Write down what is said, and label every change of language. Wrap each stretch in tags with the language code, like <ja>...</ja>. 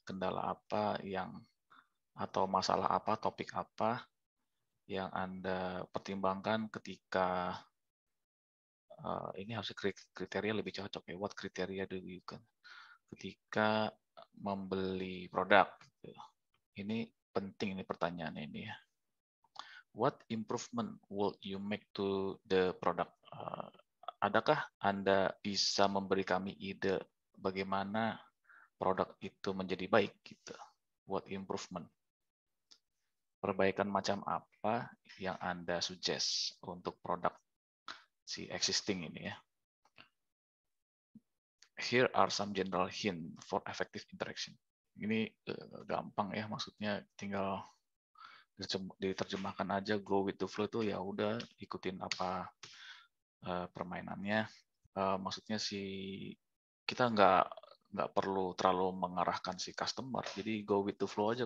<id>Kendala apa yang atau masalah apa, topik apa yang Anda pertimbangkan ketika ini harus kriteria lebih cocok ya.</id> <en>What criteria do you can</en> <id>ketika membeli produk. Ini penting ini pertanyaan ini ya.</id> <en>What improvement would you make to the product?</en> <id>Adakah Anda bisa memberi kami ide bagaimana produk itu menjadi baik gitu?</id> <en>What improvement?</en> <id>Perbaikan macam apa yang Anda suggest untuk produk si existing ini ya?</id> <en>Here are some general hint for effective interaction.</en> <id>Ini gampang ya, maksudnya tinggal diterjemahkan aja,</id> <en>go with the flow</en> <id>itu ya udah ikutin apa permainannya. Maksudnya kita nggak perlu terlalu mengarahkan si customer, jadi</id> <en>go with the flow</en> <id>aja.</id>